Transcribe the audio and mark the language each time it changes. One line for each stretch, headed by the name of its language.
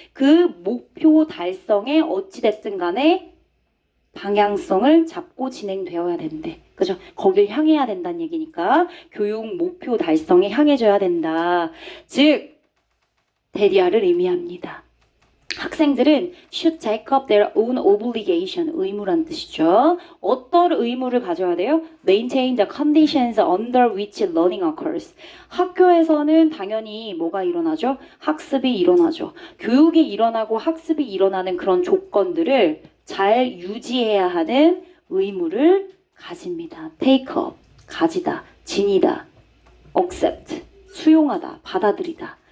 Korean: 그 목표 달성에 어찌됐든 간에 방향성을 잡고 진행되어야 된대. 그죠? 거길 향해야 된다는 얘기니까 교육 목표 달성에 향해져야 된다. 즉, 대리아를 의미합니다. 학생들은
English: should take up their own obligation,
Korean: 의무란 뜻이죠. 어떤 의무를 가져야 돼요?
English: Maintain the conditions under which learning occurs.
Korean: 학교에서는 당연히 뭐가 일어나죠? 학습이 일어나죠. 교육이 일어나고 학습이 일어나는 그런 조건들을 잘 유지해야 하는 의무를 가집니다.
English: take up,
Korean: 가지다, 지니다,
English: accept,
Korean: 수용하다, 받아들이다.